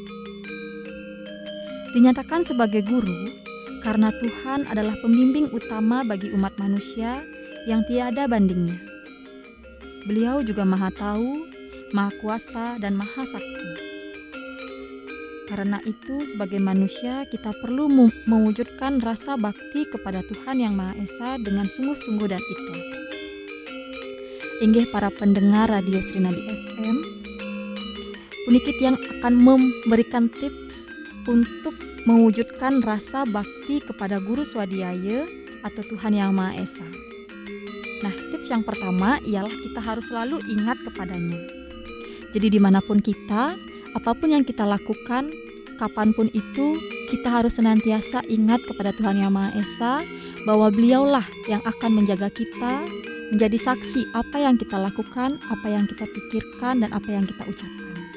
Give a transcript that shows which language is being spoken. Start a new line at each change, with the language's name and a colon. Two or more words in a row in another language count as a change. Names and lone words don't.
Indonesian: Dinyatakan sebagai guru karena Tuhan adalah pembimbing utama bagi umat manusia yang tiada bandingnya. Beliau juga Maha Tahu, Maha Kuasa, dan Maha Sakti. Karena itu sebagai manusia kita perlu mewujudkan rasa bakti kepada Tuhan Yang Maha Esa dengan sungguh-sungguh dan ikhlas. Inggih para pendengar Radio Srinadi FM, puniki yang akan memberikan tips untuk mewujudkan rasa bakti kepada Guru Swadhyaya atau Tuhan Yang Maha Esa. Nah, tips yang pertama ialah kita harus selalu ingat kepadanya. Jadi dimanapun kita, apapun yang kita lakukan, kapanpun itu, kita harus senantiasa ingat kepada Tuhan Yang Maha Esa bahwa beliaulah yang akan menjaga kita, menjadi saksi apa yang kita lakukan, apa yang kita pikirkan, dan apa yang kita ucapkan.